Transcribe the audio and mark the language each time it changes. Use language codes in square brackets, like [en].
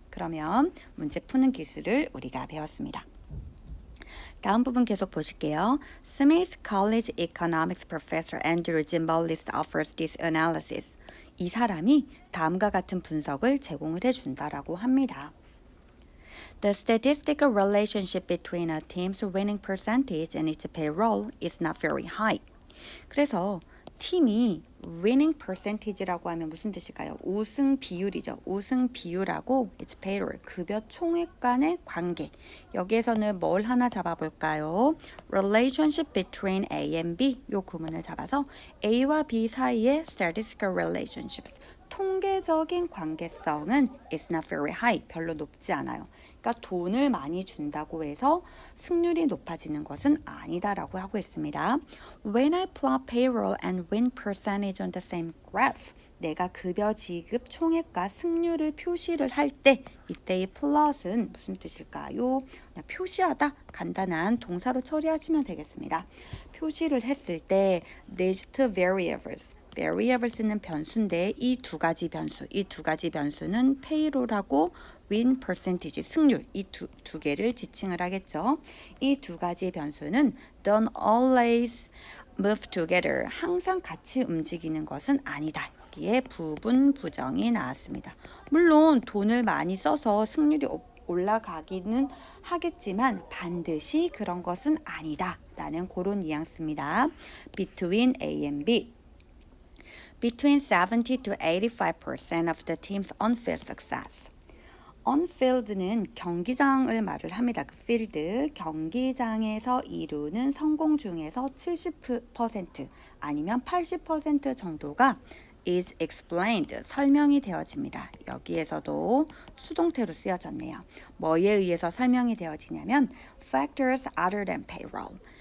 [ko] 그러면 문제 푸는 기술을 우리가 배웠습니다. 다음 부분 계속 보실게요. [en] Smith College Economics Professor Andrew Zimbalist offers this analysis. [ko] 이 사람이 다음과 같은 분석을 제공을 해준다라고 합니다. [en] The statistical relationship between a team's winning percentage and its payroll is not very high. [ko] 그래서 팀이 winning percentage라고 하면 무슨 뜻일까요? 우승 비율이죠. 우승 비율하고 its payroll, 급여 총액 간의 관계. 여기에서는 뭘 하나 잡아볼까요? [en] Relationship between A and B, [ko] 요 구문을 잡아서 A와 B 사이의 [en] statistical relationships, [ko] 통계적인 관계성은 [en] is not very high, [ko] 별로 높지 않아요. 그러니까 돈을 많이 준다고 해서 승률이 높아지는 것은 아니다라고 하고 있습니다. [en] When I plot payroll and win percentage on the same graph, [ko] 내가 급여 지급 총액과 승률을 표시를 할 때 이때의 plot은 무슨 뜻일까요? 그냥 표시하다, 간단한 동사로 처리하시면 되겠습니다. 표시를 했을 때 [en] these two variables, [ko] variables는 변수인데 이 두 가지 변수는 payroll하고 win percentage 승률 이 두 개를 지칭을 하겠죠. 이 두 가지 변수는 [en] don't always move together [ko] 항상 같이 움직이는 것은 아니다. 여기에 부분 부정이 나왔습니다. 물론 돈을 많이 써서 승률이 올라가기는 하겠지만 반드시 그런 것은 아니다 라는 그런 뉘앙스입니다. [en] Between A and B Between 70 to 85% of the team's on-field success On-field는 [ko] 경기장을 말을 합니다. 그 field, 경기장에서 이루는 성공 중에서 70% 아니면 80% 정도가 [en] is explained, [ko] 설명이 되어집니다. 여기에서도 수동태로 쓰여졌네요. 뭐에 의해서 설명이 되어지냐면 [en] factors other than payroll.